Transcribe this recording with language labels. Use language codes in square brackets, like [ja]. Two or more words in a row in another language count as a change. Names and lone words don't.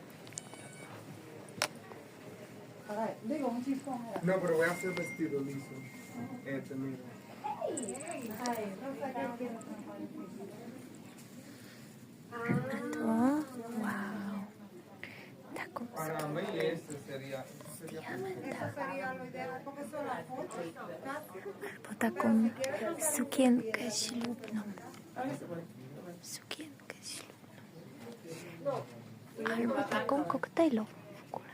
[es] No, pero voy a hacer vestido liso. Mira. Ito. Wow. Tacos. Para mí este sería [pl] Albo taką sukienkę ślubną. Sukienkę ślubną. Albo taką koktajlową w ogóle.